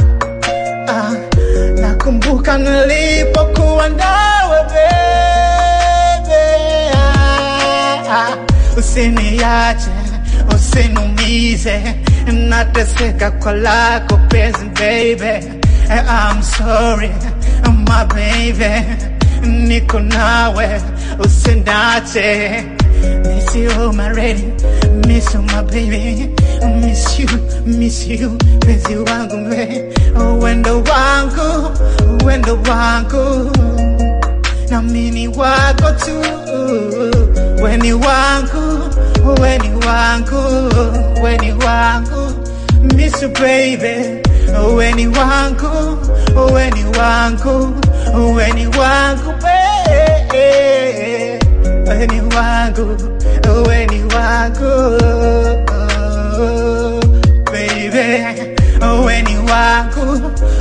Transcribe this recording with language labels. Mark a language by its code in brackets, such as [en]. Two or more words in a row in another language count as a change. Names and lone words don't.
[sw] Nakumbuka nilipokuwa nawe baby, usiniache, usinumize, nateseka kwa lako penzi baby. [en] I'm sorry my baby, [sw] niko nawe usiniache. [en] Miss you my lady, miss you my baby, miss you penzi [sw] wangu me, wendo wangu, wendo wangu, na mimi wako tu, weni wangu, weni wangu, weni wangu, [en] miss you baby, [sw] weni wangu, weni wangu, weni wangu baby, weni wangu, weni wangu baby, weni wangu,